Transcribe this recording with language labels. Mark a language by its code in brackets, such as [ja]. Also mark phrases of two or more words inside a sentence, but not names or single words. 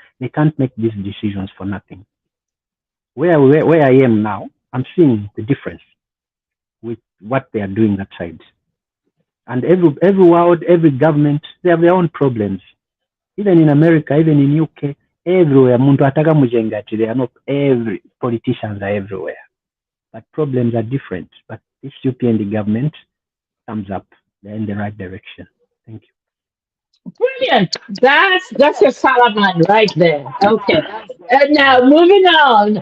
[en] They can't make these decisions for nothing. Where I am now, I'm seeing the difference with what they are doing that side. And every world, every government, they have their own problems. Even in America, even in UK, everywhere, [bem] muntu ataka mujengati, [en] they are not every politicians are everywhere. But problems are different. But this UPND government thumbs up. They're in the right direction. Thank you. Brilliant. That's a Salaman right there. Okay. And now moving on.